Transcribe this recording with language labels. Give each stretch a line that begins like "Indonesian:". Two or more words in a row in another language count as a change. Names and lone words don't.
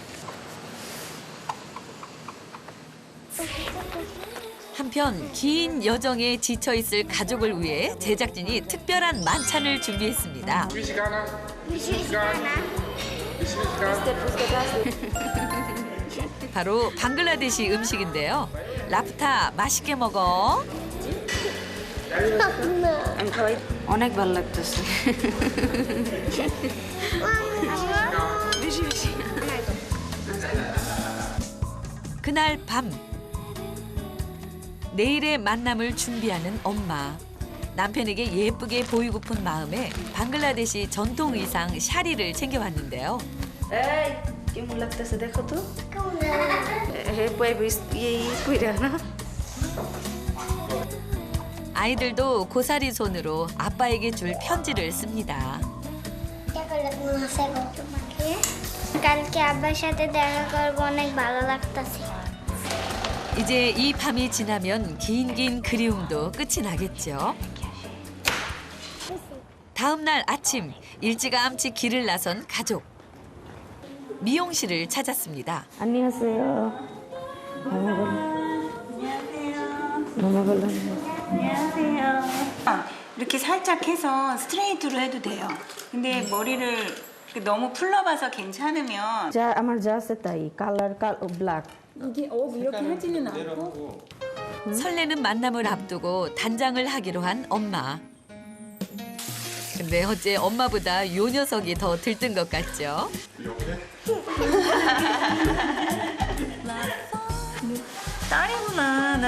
Korean: 한편 긴 여정에 지쳐 있을 가족을 위해 제작진이 특별한 만찬을 준비했습니다. 바로 방글라데시 음식인데요. 라프타 맛있게 먹어.
Bangla: অনেক ভালো লাগতেছে
Korean: 그날 밤 내일의 만남을 준비하는 엄마. 남편에게 예쁘게 보이고픈 마음에 방글라데시 전통 의상 샤리를 챙겨왔는데요.
Bangla: এই কেমন লাগতেছে দেখো তো হে পয়রা না
Korean: 아이들도 고사리 손으로 아빠에게 줄 편지를 씁니다.
Bangla: কালকে আব্বার সাথে দেখা করবো অনেক ভালো লাগতেছে
Korean: 이제 이 밤이 지나면 긴 그리움도 끝이 나겠죠. 다음 날 아침 일찌감치 길을 나선 가족. 미용실을 찾았습니다. 안녕하세요. 안녕하세요. 이렇게 살짝 해서 스트레이트로 해도 돼요. 근데 머리를 너무 풀러봐서 괜찮으면
Bangla: যা আমার যা আছে তাই
English: color black
Korean: 이게 이렇게 하지는 않고 설레는 만남을 앞두고 단장을 하기로 한 엄마. 근데 어째 엄마보다 요 녀석이 더 들뜬 것 같죠? 딸이구나.